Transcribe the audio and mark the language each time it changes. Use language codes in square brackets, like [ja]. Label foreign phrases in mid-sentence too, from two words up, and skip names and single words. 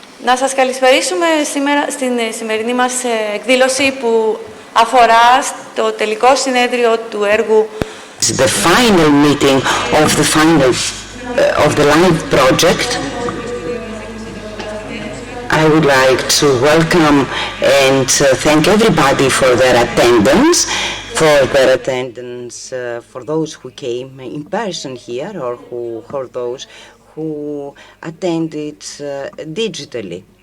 [el] Να σας καλησπερίσουμε σήμερα στην σημερινή μας εκδήλωση που αφορά στο τελικό συνέδριο του έργου [en] The final meeting of the live project. I would like to welcome and thank everybody for their attendance, for those who came in person here or for those who attended digitally.